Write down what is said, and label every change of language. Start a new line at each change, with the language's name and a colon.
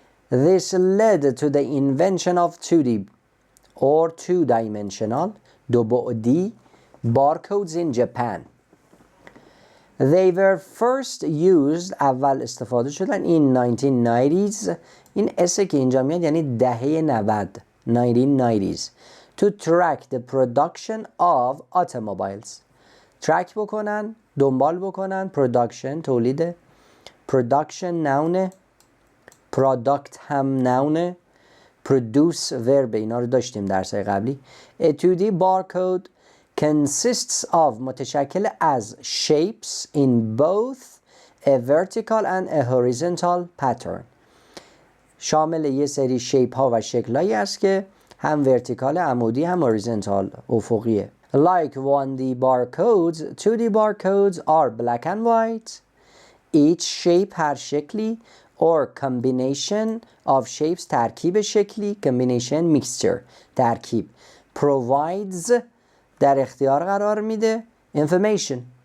English: This led to the invention of 2D or two-dimensional،
Persian: دو بعدی،
English: barcodes in Japan. They were first used،
Persian: اول استفاده شدن
English: in 1990s،
Persian: این اسه که اینجا میاد یعنی دهه 90،
English: 1990s، to track the production of automobiles.
Persian: track بکنن، دنبال بکنن، production تولید، production نونه، product هم نونه، produce verb، اینا رو داشتیم درسای قبلی.
English: A 2D barcode consists of،
Persian: متشکل از
English: shapes in both a vertical and a horizontal pattern.
Persian: شامل یه سری شیپ ها و شکل هایی است که هم ورتیکال عمودی هم هوریزونتال افقیه.
English: Like 1D barcodes, 2D barcodes are black and white. Each shape
Persian: هر شکلی
English: or combination of shapes
Persian: ترکیب شکلی
English: combination mixture ترکیب provides
Persian: در اختیار قرار میده
English: information.